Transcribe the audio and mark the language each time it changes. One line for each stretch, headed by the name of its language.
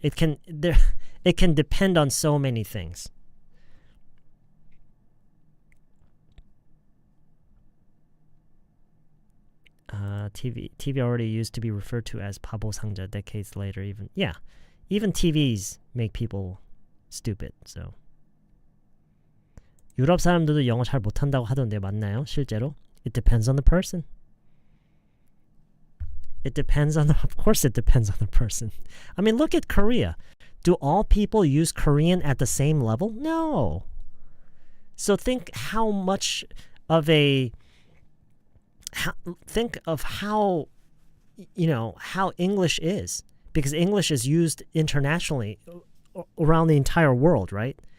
English: It can depend on so many things. TV already used to be referred to as
Korean: 바보 상자
English: decades later. Even TVs make people stupid.
Korean: So 유럽 사람들도 영어 잘 못한다고 하던데 맞나요? 실제로?
English: It depends on the person. Of course it depends on the person. I mean, look at Korea. Do all people use Korean at the same level? No. So think how much of think of how, you know, how English is, because English is used internationally around the entire world, right?